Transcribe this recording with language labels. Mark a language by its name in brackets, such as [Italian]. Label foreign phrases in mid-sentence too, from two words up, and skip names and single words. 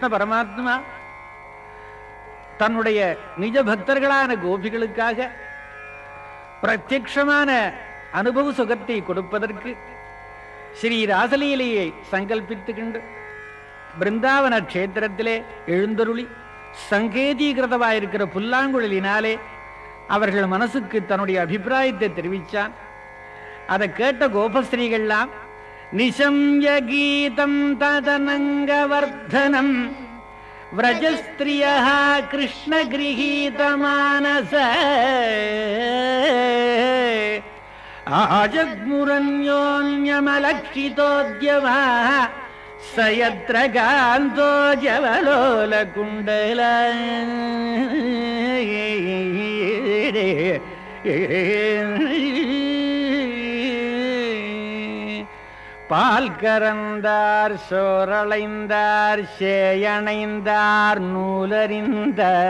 [Tamil] பரமாத்மா தன்னுடைய நிஜ பக்தர்களான கோபிகளுக்காக பிரத்யக்ஷமான அனுபவ சுகத்தை கொடுப்பதற்கு ஸ்ரீ ராசலீலையை சங்கல்பித்துக்கின்ற பிருந்தாவன கஷேத்திரத்திலே எழுந்தருளி சங்கேதீகிருதமாயிருக்கிற புல்லாங்குழலினாலே அவர்கள் மனசுக்கு தன்னுடைய அபிப்பிராயத்தை தெரிவித்தான். அதை கேட்ட கோபஸ்ரீகள்லாம் [Sanskrit] निशम्य गीतं तदनङ्गवर्धनं व्रजस्त्रियः कृष्णगृहीतमानस आजग्मुरन्योन्यमलक्षितोद्यमः स यत्र गान्तो जवलोलकुण्डल [Tamil] பால் கறந்தார் சோரளைந்தார் சேயணைந்தார் நூலறிந்த